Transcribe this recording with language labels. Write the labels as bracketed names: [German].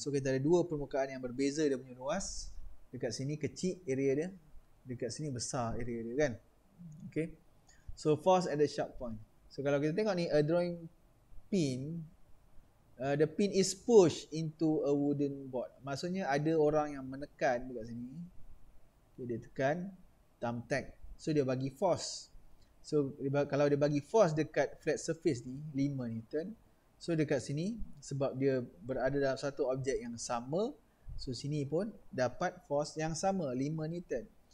[Malay] So kita ada dua permukaan yang berbeza dia punya luas. Dekat sini kecil area dia, dekat sini besar area dia kan. Okay. [English] So force at the sharp point. So [Malay] kalau kita tengok ni [English] a drawing pin, the pin is pushed into a wooden board. [Malay] Maksudnya ada orang yang menekan dekat sini. Okay, dia tekan thumbtack. So dia bagi force. So kalau dia bagi force dekat flat surface ni 5 Newton. So dekat sini sebab dia berada dalam satu objek yang sama, so sini pun dapat force yang sama 5 Newton.